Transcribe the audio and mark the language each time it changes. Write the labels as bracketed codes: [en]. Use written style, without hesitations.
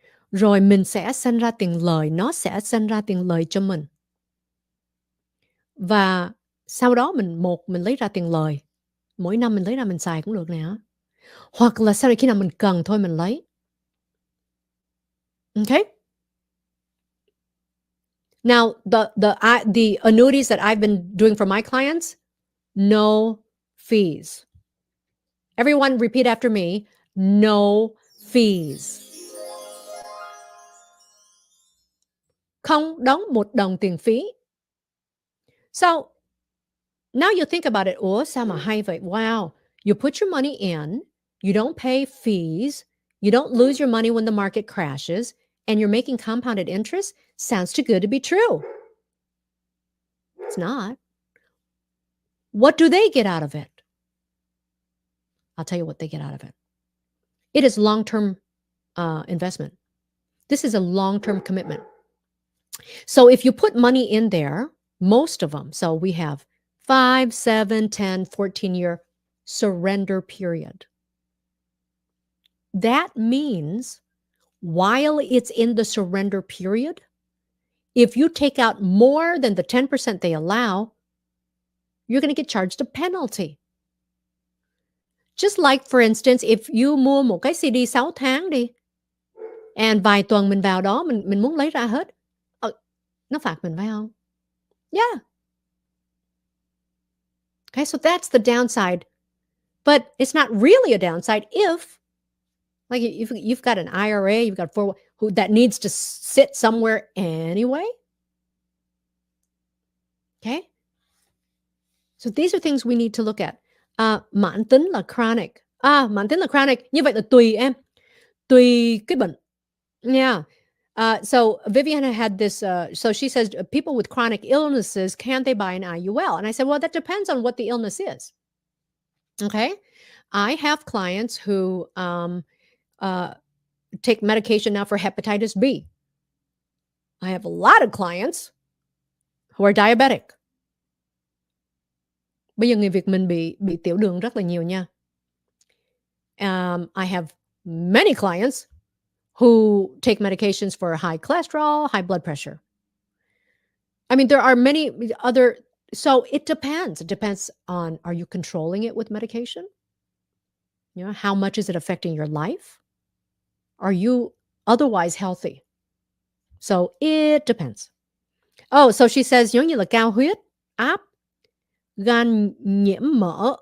[vi] Rồi mình sẽ sinh ra tiền lời, nó sẽ sinh ra tiền lời cho mình. Và sau đó mình lấy ra tiền lời. Mỗi năm mình lấy ra mình xài cũng được nè. Hoặc là sau này khi nào mình cần thôi mình lấy. Okay? [en] Now, the annuities that I've been doing for my clients, no fees. Everyone repeat after me, no fees. [vi] Không đóng một đồng tiền phí. [en] So, now you think about it. [vi] Ủa, sao mà hay vậy? [en] Wow. You put your money in, you don't pay fees, you don't lose your money when the market crashes, and you're making compounded interest? Sounds too good to be true. It's not. What do they get out of it? I'll tell you what they get out of it. It is long-term investment. This is a long-term commitment. So if you put money in there, most of them, so we have 5, 7, 10, 14-year surrender period. That means while it's in the surrender period, if you take out more than the 10% they allow, you're going to get charged a penalty. Just like, for instance, if you [vi] mua một cái CD 6 tháng đi, and vài tuần mình vào đó, mình muốn lấy ra hết, nó phạt mình phải không? [en] Yeah. Okay, so that's the downside. But it's not really a downside if, like, if you've got an IRA, you've got that needs to sit somewhere anyway. Okay? So these are things we need to look at. [vi] Mãn tính là chronic. Mãn tính là chronic. Như vậy là tùy em. Tùy cái bệnh. Yeah. [en] So Vivian had this, so she says, people with chronic illnesses, can they buy an IUL? And I said, well, that depends on what the illness is. Okay. I have clients who take medication now for hepatitis B. I have a lot of clients who are diabetic. [vi] Bây giờ người Việt mình bị tiểu đường rất là nhiều nha. [en] I have many clients who take medications for high cholesterol, high blood pressure. I mean, there are many other, so it depends. It depends on, are you controlling it with medication? You know, how much is it affecting your life? Are you otherwise healthy? So it depends. Oh, so she says, [vi] giống như là cao huyết áp, gan nhiễm mỡ.